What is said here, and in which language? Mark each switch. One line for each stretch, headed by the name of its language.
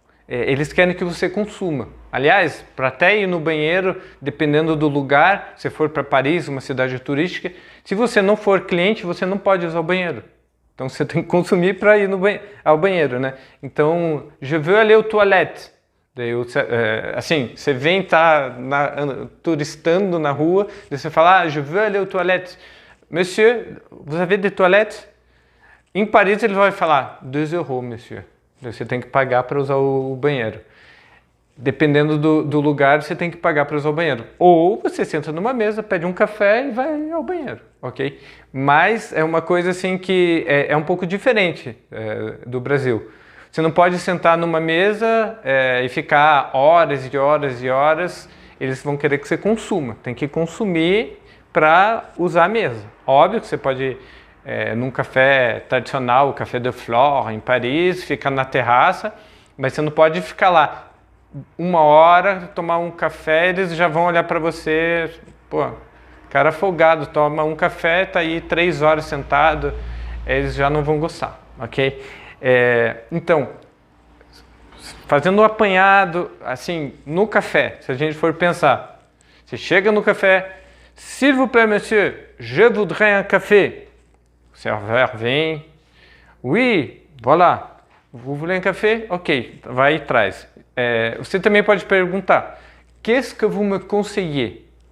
Portuguese: Eles querem que você consuma. Aliás, para até ir no banheiro, dependendo do lugar, se for para Paris, uma cidade turística, se você não for cliente, você não pode usar o banheiro. Então você tem que consumir para ir ao banheiro, né? Então,
French: je veux aller aux toilettes.
Portuguese: Daí, assim, você vem turistando na rua, daí você fala,
French: je veux aller aux toilettes. Monsieur, vous avez des toilettes?
Portuguese: Em Paris ele vai falar 2 euros, monsieur. Você tem que pagar para usar o banheiro. Dependendo do lugar, você tem que pagar para usar o banheiro. Ou você senta numa mesa, pede um café e vai ao banheiro, ok? Mas é uma coisa assim que é um pouco diferente do Brasil. Você não pode sentar numa mesa e ficar horas e horas e horas. Eles vão querer que você consuma. Tem que consumir para usar a mesa. Óbvio que você pode... num café tradicional, o Café de Flore, em Paris, fica na terraça, mas você não pode ficar lá 1 hora, tomar um café, eles já vão olhar para você, pô, cara folgado, toma um café, tá aí 3 horas sentado, eles já não vão gostar, ok? Então, fazendo um apanhado, assim, no café, se a gente for pensar, você chega no café,
French: s'il vous plaît, monsieur, je voudrais un café.
Portuguese: O serveur vem,
French: oui, voilà, vous voulez un café?
Portuguese: Ok, vai e traz. Você também pode perguntar,
French: qu'est-ce que vous me conseillez?